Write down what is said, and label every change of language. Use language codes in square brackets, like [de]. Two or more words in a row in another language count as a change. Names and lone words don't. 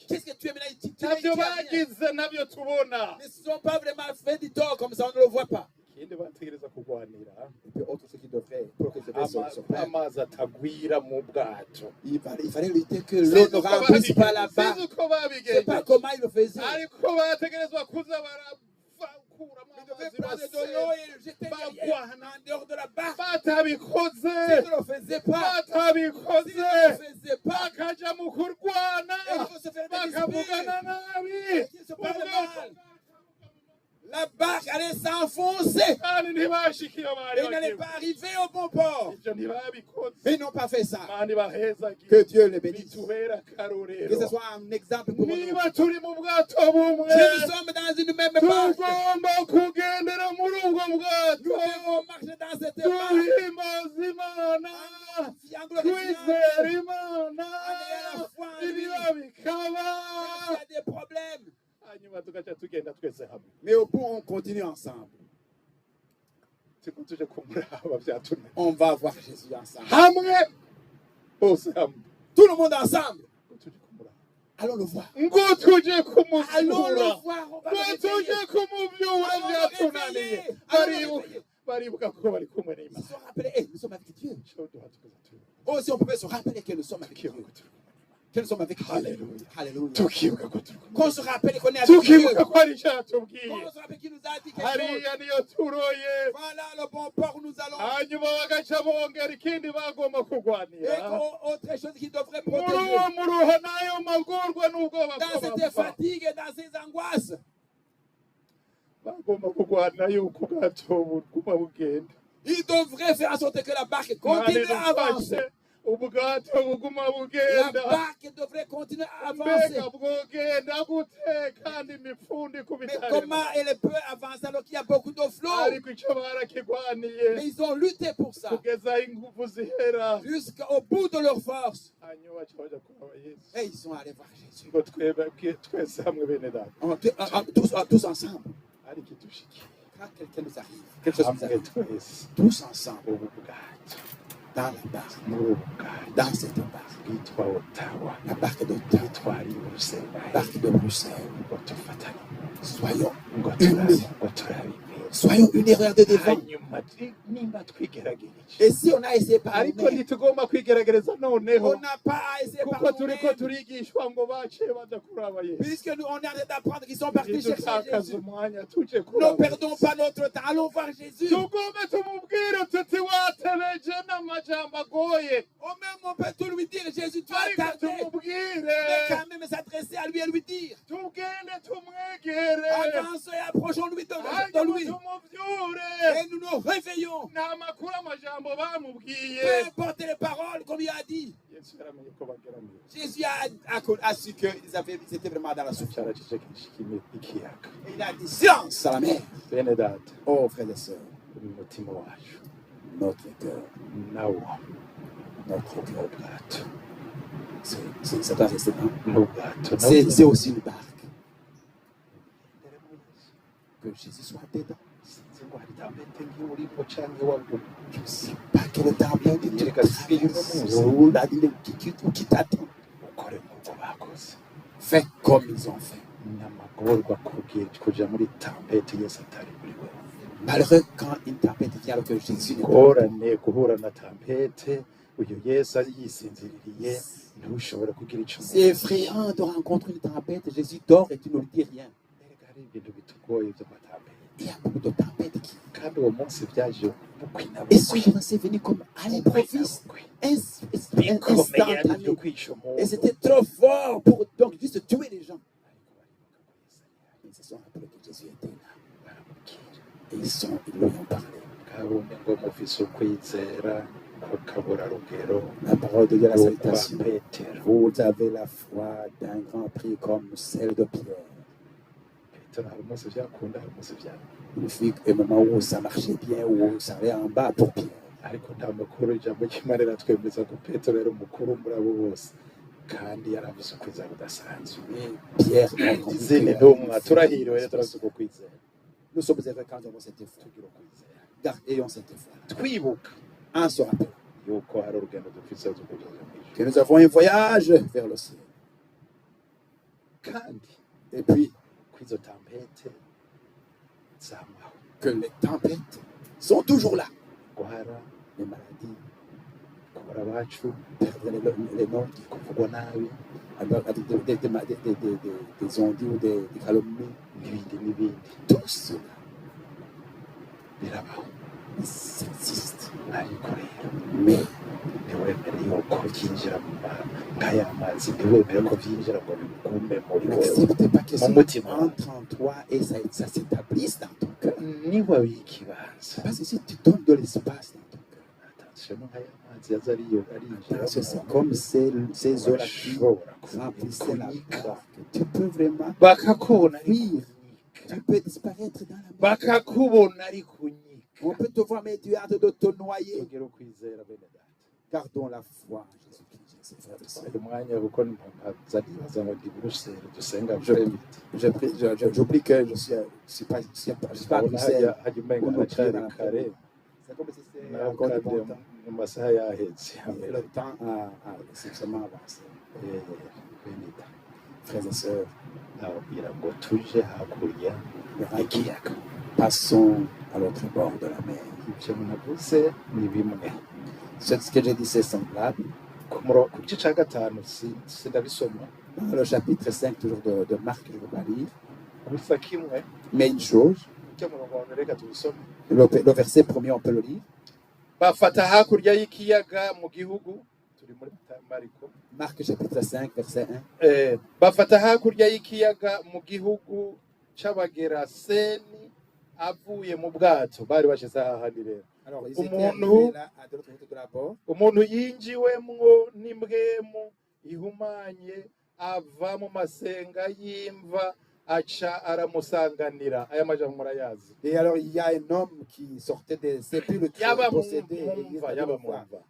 [fr] qu'est-ce que tu es maintenant ici? [rn] ntabyo bagize nabyo tubona [fr] Ils ne se sont pas vraiment fait du tort comme ça, on ne le voit pas. [rn] ikindi bategereza kurwanira [fr] Et puis, autre chose qui devrait, pour que ce soit son père, [rn] amazi atagwira mu bwato [fr] il fallait lutter que l'eau ne remplisse pas là-bas. [rn] sinzi uko [fr] Je ne sais [rn] babigenza [fr] pas comment il le faisait. [rn] ariko bategerezwa kuza barakuramo [fr] Il devait [rn] amazi [fr] prendre de l'eau et le jeter derrière, en dehors de la barque. [rn] batabikoze [fr] S'il ne le faisait pas, [rn] batabikoze [fr] s'il ne le faisait pas, [rn] bakaja mu kurwana [fr] et il faut se faire des [rn] bakavugana [fr] disputes. [rn] nabi [fr] Et qu'il se parle mal. La barque allait s'enfoncer [rn] kandi ntibashike iyo bari [fr] et n'allait [rn] bagiye [fr] pas arriver au bon port. [rn] ivyo ntibabikoze [fr] Mais ils n'ont pas fait ça. [rn] mani bahezagire [fr] Que Dieu les bénisse. [rn] bitubera [fr] Que [rn] akarorero [fr] ce soit un exemple pour nous. [rn] niba turi mu bwato bumwe [fr] Si nous sommes dans une même barque, [rn] tugomba kugendera muri ubwo [fr] nous [rn] bwato [fr] devons marcher dans cette barque. [rn] duhimbaza imana [fr] En glorifiant [rn] twizera [fr] Dieu. [rn] imana [fr] En ayant la foi en lui. [rn] ibiba bikaba [fr] Quand il y a des problèmes. [rn] hanyuma tugaca tugenda twese hamwe [fr] Mais au bout, on continue ensemble. [rn] siko tuje kumuraba vyatunaniye [fr] On va voir Jésus ensemble. [rn] hamwe bose hamwe [fr] Tout le monde ensemble. [rn] ngo tuje kumuraba [fr] Allons le voir. [rn] ngo tuje [fr] Allons [rn] kumusura [fr] le voir. On va [rn] ngo [fr] le [rn] tuje [fr] réveiller. [rn] kumuvyura [fr] Allons le [rn] vyatunaniye [fr] réveiller. Allons le [rn] baribuka [fr] réveiller. [rn] baribuka ko bari kumwe [fr] Ils [rn] n'imana [fr] se sont rappelés, hey, nous sommes avec Dieu. [rn] Cyo duha tukaza turi [fr] Oh, si on pouvait se rappeler que nous sommes avec Dieu. [rn] tukibuka turi kumwe [fr] Que nous sommes avec Dieu. Alléluia. Alléluia. [rn] tukibuka ko turi kumwe [fr] Qu'on se rappelle qu'on est avec Dieu. [rn] tukibuka ko ari icyatubwiye [fr] Qu'on se rappelle qu'il nous a dit quelque chose. [rn] hariya niyo turoye [fr] Voilà le bon port où nous allons. [rn] hanyuma bagaca bongera ikindi bagomba [fr] Et [rn] kurwanira [fr] autre chose qui devrait [rn] muri [fr] protéger. [rn] uwo muruho n'ayo magorwa n'ubwoba [fr] Dans cette [rn] bw'abapfa [fr] fatigue et dans ces angoisses. [rn] bagomba kurwanira yuko ubwato buguma bugenda [fr] Il devrait faire en sorte que la barque [rn] Mani [fr] continue à avancer. [rn] dufashe ubwato buguma [fr] La [rn] bugenda [fr] barque devrait continuer à avancer. [rn] mbega bwogenda gute kandi imifundi [fr] Mais [rn] kubitare [fr] comment elle peut avancer alors qu'il y a beaucoup de flots? [rn] ariko icyo barakigwaniye [fr] Mais ils ont lutté pour ça. [rn] kugeza aho ingufu zihera [fr] Jusqu'au bout de leur force. [rn] hanyuma baca baja kuraba yesu [fr] Et ils sont allés voir Jésus. [rn] ngo twebwe twese hamwe bene data [fr] Tous ensemble. [rn] ariko idushikiye [fr] Quand quelqu'un nous arrive, quelque chose nous [rn] hamwe [fr] arrive, [rn] twese [fr] tous ensemble, [rn] ubu bwato [fr] dans la barque, [rn] muri ubu bwato [fr] dans cette barque, [rn] bwitwa otawa [fr] la barque d'Ottawa, [rn] bwitwa ari buruseli [fr] la barque de Bruxelles, [rn] ngo dufatane [fr] soyons [rn] ngo [fr] unis, [rn] turabe [fr] soyons unis, regardez devant. [rn] hanyuma nimba twigeragereje [fr] Et si on a essayé par [rn] ariko [fr] nous-mêmes, [rn] ntitugomba kwigerageza noneho [fr] on n'a pas à essayer par [rn] kuko turiko [fr] nous-mêmes, [rn] turigishwa ngo baciye baja kuraba yesu [fr] puisque nous, on est en train d'apprendre qu'ils sont partis chercher [rn] ntidutakaze [fr] Jésus. [rn] umwanya tuje [fr] Ne [rn] kuraba [fr] perdons pas notre temps, allons voir Jésus. [rn] tugombe tumubwire tuti watebeje n'amajambo agoye [fr] Ou même on peut tout lui dire, Jésus, tu as [rn] ariko [fr] tardé. [rn] tumubwire [fr] Mais quand même s'adresser à lui et lui dire, [rn] tugende tumwegere [fr] avançons et approchons-lui de [rn] hanyuma [fr] lui. [rn] tumuvyure [fr] Et nous nous réveillons. [rn] nta makuru amajambo bamubwiye [fr] Peu importe les paroles, comme il a dit. [rn] yesu yaramenye ko bageramiwe [fr] Jésus a su qu'ils étaient vraiment dans la souffrance. [rn] caracecekesha ikiyaga [fr] Et il a dit, silence à la mer. [rn] bene data [fr] Oh, frères et sœurs, [rn] umutima wacu [fr] notre cœur, [rn] nawo [fr] notre cœur, [rn] ubwato [fr] ça doit rester dans. [rn] n'ubwato [fr] C'est aussi une barque. Que Jésus soit dedans. [rn] sinzi ngo hari tambete nk'urimo canke waguma [fr] Je ne sais pas quelle tempête Il te est gaspillé le traverse monde. ou qui t'attend. [rn] ukore nk'uko bakoze [fr] Fais comme ils ont fait. [rn] n'amagorwa kuja muri tambete yesu atari muri wewe [fr] Malheureux quand une tempête vient alors que Jésus n'est pas. [rn] ngorane guhura na tambete uyu yesu yisinziririye ntushobore kugira ico [fr] C'est effrayant de rencontrer une tempête. Jésus dort et tu ne lui dis rien. [rn] erega hari ibintu bitugoye vy'amatambete [fr] Il y a beaucoup de tempêtes qui. [rn] kandi uwo munsi vyaje bukwi na [fr] Et ce [rn] bukwi [fr] jour, c'est venu comme à l'improviste, [rn] bikomeye ari [fr] instantané. [rn] vyo kwisha umuntu [fr] Et c'était trop fort pour donc juste tuer les gens. Ils se sont rappelés que Jésus était là. Et ils lui ont parlé. [rn] kabone ngo mufise ukwizera kw'akabura rugero [fr] La parole de Dieu, la [rn] kwa [fr] salutation. [rn] petero [fr] Vous avez la foi d'un grand prix comme celle de Pierre. [rn] petero hari umunsi vyakunda hari umunsi vyanga [fr] Il fut un moment où ça marchait bien, où ça allait en bas pour Pierre. [rn] ariko nta makuru ijambo ry'imana riratwemeza ko petero yari umukuru muri abo bose kandi yari afise ukwizera kudasanzwe [fr] Mais Pierre a compris [rn] izindi [fr] que- [rn] ntumwa turahiriwe rero turafise uko kwizera [fr] Nous sommes heureux quand nous avons cette foi. [rn] tugira ukwizera [fr] Ayons cette foi. [rn] twibuka [fr] En se rappelant [rn] yuko hari urugendo dufise rwo kugeza mw'ijuru [fr] que nous avons un voyage vers le ciel. [rn] kandi [fr] Et puis [rn] kw'izo tampete zamaho [fr] que les tempêtes sont toujours là. [rn] guhara [fr] Les maladies, [rn] kubura abacu [fr] perdre les nôtres, [rn] kuvugwa nabi [fr] avec des ondits ou des calomnies. [rn] n'ibindi n'ibindi [fr] Tout cela, [rn] birabaho [fr] Ça existe. [rn] ariko rero [fr] Mais [rn] ntiwemere yuko byinjira nk'aya mazi ntiwemere ko byinjira ngo bigume muri wewe [fr] n'accepte pas que [rn] mu [fr] ça [rn] mutima [fr] entre en toi et ça s'établisse dans ton cœur. [rn] niba wikibanza [fr] Parce que si tu donnes de l'espace dans ton cœur, [rn] attention nk'aya mazi yaza arinjira [fr] parce que c'est comme ces eaux-là qui remplissaient la barque. Tu peux vraiment [rn] bakakubona ari [fr] fuir. [rn] kunyika [fr] Tu peux disparaître dans la mer. [rn] bakakubona ari kunyika [fr] On peut te voir, mais tu as hâte de te noyer. [rn] tugere ukwizera bene data [fr] Gardons la foi en Jésus-Christ, ses frères et sœurs. [rn] uyu mwanya kuko mpaza nibaza ngo ndi buruseli dusenga [fr] J'oublie que je suis pas à Bruxelles. [rn] hajya umenga haracyari kare [fr] C'est comme si c'était [rn] nawe [fr] encore du [rn] kandi [fr] bon temps. [rn] mu masaha yahetse [fr] Et le temps a exceptionnellement avancé. [rn] bene data [fr] Frères et sœurs, [rn] ababwira ngo tuje hakurya y'ikiyaga [fr] passons à l'autre bord de la mer. [rn] ibyo munavuze ni bimwe [fr] Ce que j'ai dit, c'est semblable. [rn] ku gice cya gatanu sindabisoma [fr] Dans le chapitre 5, toujours de Marc, je ne veux pas lire. [rn] gusa kimwe [fr] Mais une chose, [rn] icyo murongo wa mbere reka tubisome [fr] le verset premier, on peut le lire. [rn] bafata hakurya y'ikiyaga mu gihugu turi muri mariko [fr] Marc chapitre 5, verset 1. [rn] bafata hakurya y'ikiyaga mu gihugu c'abageraseni avuye mu bwato bari bashize hahandi rero [fr] Alors, ils étaient [rn] Umuntu- [fr] arrivés là, à de l'autre côté de la bord. [rn] umuntu yinjiwemwo n'imbwemu ihumanye ava mu masenga y'imva aca aramusanganira aya majambo murayazi [fr] Et alors, il y a un homme qui sortait des sépulcres [rn] Yaba [fr] possédés. [rn] mu- [fr] et [rn] mumva, [fr] il [rn] yaba [fr] était voir. [rn] mumva.